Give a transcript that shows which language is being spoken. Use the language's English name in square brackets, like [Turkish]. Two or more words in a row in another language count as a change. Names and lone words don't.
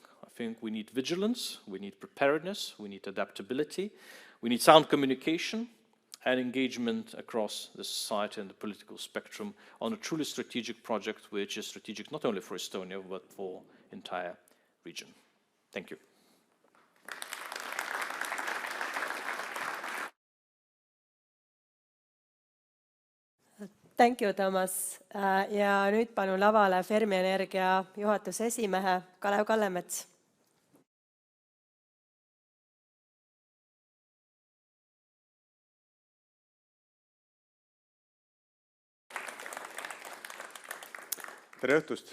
[English] I think we need vigilance, we need preparedness, we need adaptability, we need sound communication and engagement across the society and the political spectrum on a truly strategic project, which is strategic not only for Estonia, but for the entire region. Thank you. Thank you, Toomas. [Estonian] Ja nüüd palun lavale Fermi Energia juhatuse esimehe Kalev Kallemets. Tere õhtust.